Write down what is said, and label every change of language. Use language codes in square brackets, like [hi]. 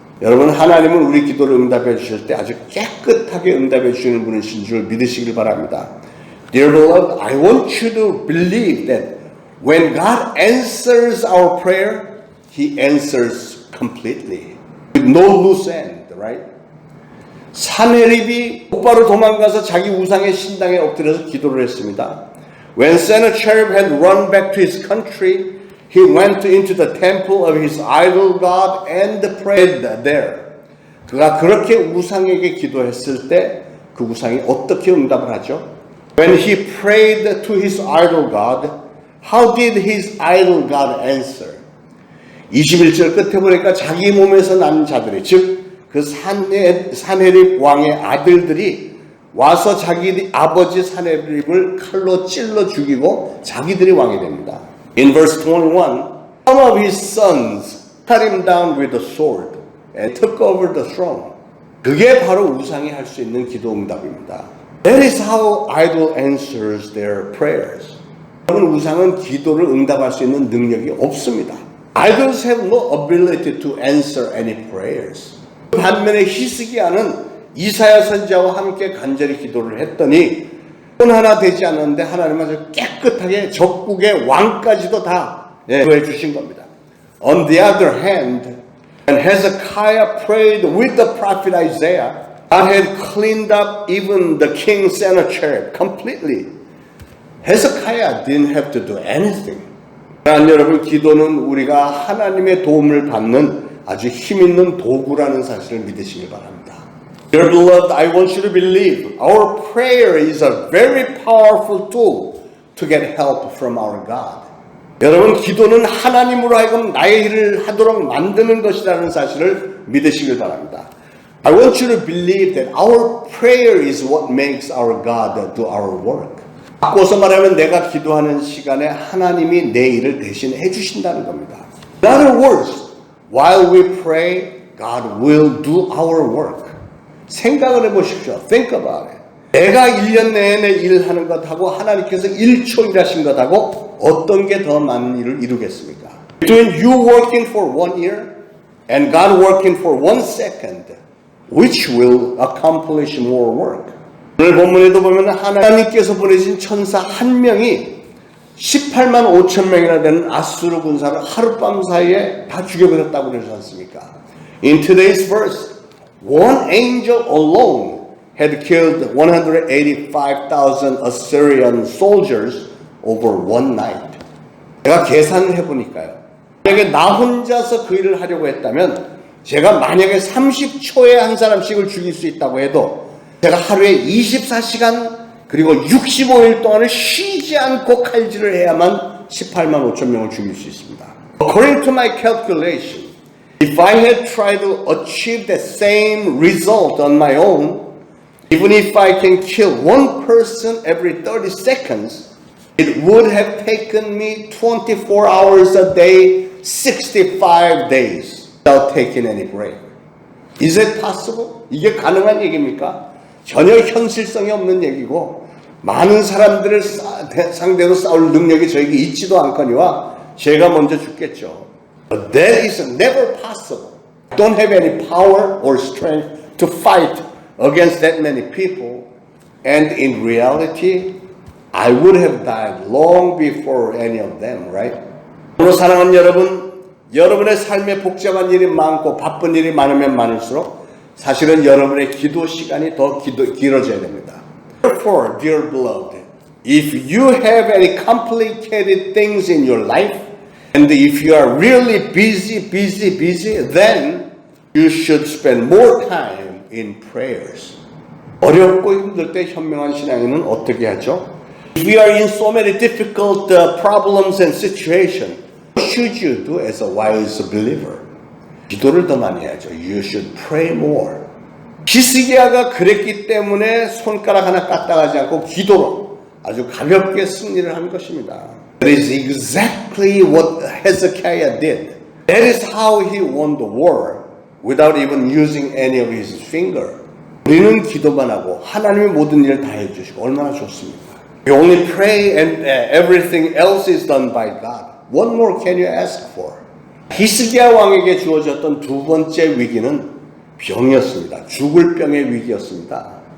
[ko] 여러분, 하나님은 우리 기도를 응답해 주실 때 아주 깨끗하게 응답해 주시는 분이신 줄 믿으시길 바랍니다. [en] Dear beloved, I want you to believe that when God answers our prayer, He answers completely, with no loose end, right? [ko] 산헤립이 곧바로 도망가서 자기 우상의 신당에 엎드려서 기도를 했습니다. [en] When Sennacherib had run back to his country, he went into the temple of his idol god and prayed there. [ko] 그가 그렇게 우상에게 기도했을 때 그 우상이 어떻게 응답을 하죠? [en] When he prayed to his idol god, how did his idol god answer? [ko] 21절 끝에 보니까 자기 몸에서 난 자들이, 즉 그 산헤립 왕의 아들들이 와서 자기 아버지 산헤립을 칼로 찔러 죽이고 자기들이 왕이 됩니다. [en] In verse 21, some of his sons cut him down with a sword and took over the throne. [ko] 그게 바로 우상이 할 수 있는 기도 응답입니다. [en] That is how idol answers their prayers. [ko] 여러분, 우상은 기도를 응답할 수 있는 능력이 없습니다. [en] Idols have no ability to answer any prayers. [ko] 반면에 히스기야는 이사야 선지자와 함께 간절히 기도를 했더니 돈 하나 되지 않았는데 하나님은 아주 깨끗하게 적국의 왕까지도 다 구해 주신 겁니다. [en] On the other hand, when Hezekiah prayed with the prophet Isaiah, God had cleaned up even the king Sennacherib completely. Hezekiah didn't have to do anything. [ko] 여러분, 기도는 우리가 하나님의 도움을 받는 아주 힘있는 도구라는 사실을 믿으시길 바랍니다. [en] Dear beloved, I want you to believe our prayer is a very powerful tool to get help from our God. [ko] 여러분, 기도는 하나님으로 하여금 나의 일을 하도록 만드는 것이라는 사실을 믿으시길 바랍니다. [en] I want you to believe that our prayer is what makes our God do our work. [ko] 바꿔서 말하면 내가 기도하는 시간에 하나님이 내 일을 대신 해주신다는 겁니다. [en] In other words, while we pray, God will do our work. [ko] 생각을 해보십시오. [en] Think about it. [ko] 내가 1년 내내 일하는 것하고 하나님께서 1초 일하신 것하고 어떤 게 더 많은 일을 이루겠습니까? [en] Between you working for 1 year and God working for 1 second, which will accomplish more work? [ko] 오늘 본문에도 보면 하나님께서 보내신 천사 한 명이 18만 5천 명이나 되는 아수르 군사를 하룻밤 사이에 다 죽여버렸다고 그러지 않습니까? [en] In today's verse, one angel alone had killed 185,000 Assyrian soldiers over one night. [ko] 제가 계산을 해보니까요. 만약에 나 혼자서 그 일을 하려고 했다면 제가 만약에 30초에 한 사람씩을 죽일 수 있다고 해도 제가 하루에 24시간 그리고 65일 동안을 쉬지 않고 칼질을 해야만 18만 5천 명을 죽일 수 있습니다. [en] According to my calculation, if I had tried to achieve the same result on my own, even if I can kill one person every 30 seconds, it would have taken me 24 hours a day, 365 days without taking any break. Is it possible? [ko] 이게 가능한 얘기입니까? 전혀 현실성이 없는 얘기고 많은 사람들을 상대로 싸울 능력이 저에게 있지도 않거니와 제가 먼저 죽겠죠. [en] But that is never possible. I don't have any power or strength to fight against that many people. And in reality, I would have died long before any of them, right? [ko] 오늘 사랑하는 여러분, 여러분의 삶에 복잡한 일이 많고 바쁜 일이 많으면 많을수록 사실은 여러분의 기도 시간이 더 길어져야 됩니다. [en] Therefore, dear beloved, if you have any complicated things in your life, and if you are really busy, then you should spend more time in prayers. [ko] 어렵고 힘들 때 현명한 신앙인은 어떻게 하죠? [en] If we are in so many difficult problems and situations, what should you do as a wise believer? [ko] 기도를 더 많이 해야죠. [en] You should pray more. [ko] 히스기야가 그랬기 때문에 손가락 하나 까딱하지 않고 기도로 아주 가볍게 승리를 한 것입니다. [en] That is exactly what Hezekiah did. That is how he won the war without even using any of his finger. [ko] 우리는 기도만 하고 하나님이 모든 일을 다 해주시고 얼마나 좋습니까? [en] You only pray and everything else is done by God. What more can you ask for? [ko] 히스기야 왕에게 주어졌던 두 번째 위기는 병이었습니다. 죽을 병의 위기였습니다.